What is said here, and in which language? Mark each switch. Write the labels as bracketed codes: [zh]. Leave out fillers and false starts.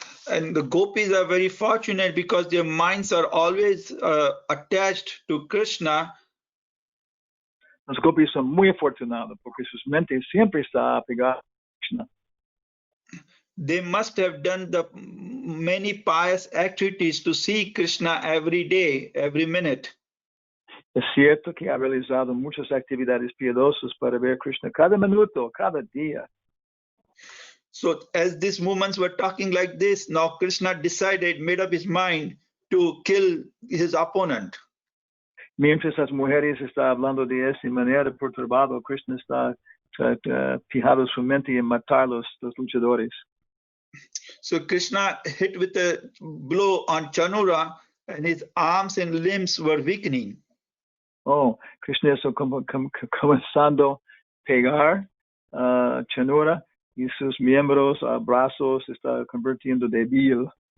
[en] And the gopis are very fortunate because their minds are always attached to Krishna. [es] Los gopis son muy afortunados porque sus mentes siempre están apegadas a Krishna. [en] They must have done the many pious activities to see Krishna every day, every minute. [es] Es cierto que ha realizado muchas actividades piadosas para ver Krishna cada minuto, cada día. [en] So as these movements were talking like this, now Krishna decided, made up his mind to kill his opponent. [es] Mientras las mujeres están hablando de esa manera perturbado, Krishna está fijado su mente en matar los luchadores. [en] So Krishna hit with a blow on Chanura, and his arms and limbs were weakening. [es] Oh, Krishna está comenzando a pegar Chanura y sus miembros, brazos, está convirtiendo débil.